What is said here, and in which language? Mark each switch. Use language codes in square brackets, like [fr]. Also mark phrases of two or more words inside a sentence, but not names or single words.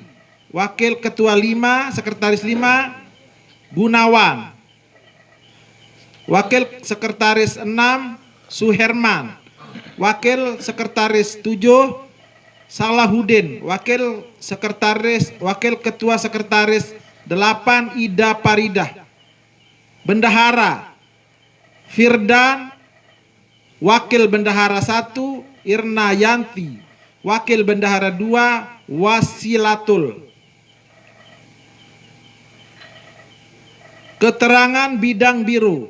[id] Wakil Ketua 5 Sekretaris 5 Gunawan. Wakil Sekretaris 6 Suherman. Wakil Sekretaris 7 Salahuddin. Wakil Ketua Sekretaris 8 Ida Paridah. Bendahara Firdan. Wakil Bendahara 1 Irna Yanti. Wakil Bendahara 2 Wasilatul. Keterangan bidang biru.